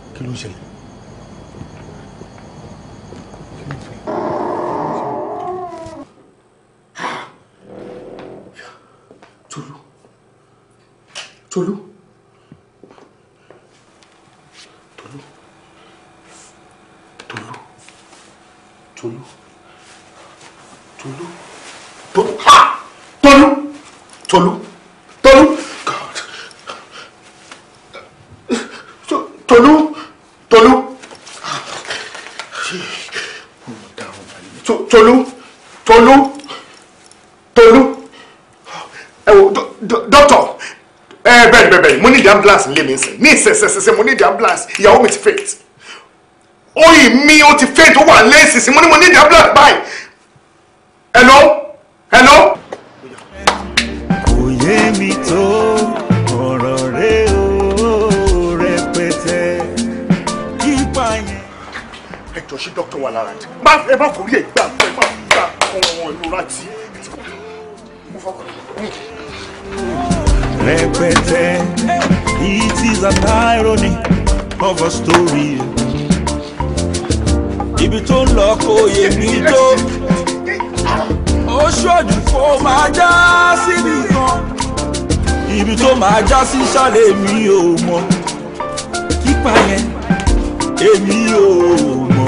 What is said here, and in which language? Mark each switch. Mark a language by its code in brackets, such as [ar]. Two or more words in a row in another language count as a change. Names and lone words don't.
[yo] ló ń ṣẹlẹ̀? Tolu. Tolu. Tolu. Tolu. Tolu. Tolu. Tolu. Ha! Tolu. Tolu. Tolu. God. Tolu. Tolu. Tolu. Tolu. Tolu. Doctor, bẹ́ẹ̀ mo ní [en] the ambulance [yo] nílé mi sìn ní ìsẹ̀sẹ̀sẹ̀ mo ní [en] the ambulance [yo] ìyàwó mi ti faint oyin mi ó ti faint ó wà lẹ́sìsì mo ní [en] the ambulance [yo] báyìí hello. kò yé mi tó ọ̀rọ̀ rẹ ó rẹpẹtẹ yípa yẹn. ẹ jọ ṣé dókítà wà lára ẹ má forí ẹ gbà ẹ má gbà ọ̀rọ̀ ìrora tí mo fọkàn. Rẹpẹtẹ, [en] it is an irony of a story. [yo] Ibi tó ń lọ kò yé mi tó, ó ṣojú kó máa já síbi kan. Ibi tó máa já sí ṣàlẹ̀ mi ò mọ̀. Kípa yẹn, èmi ò mọ̀.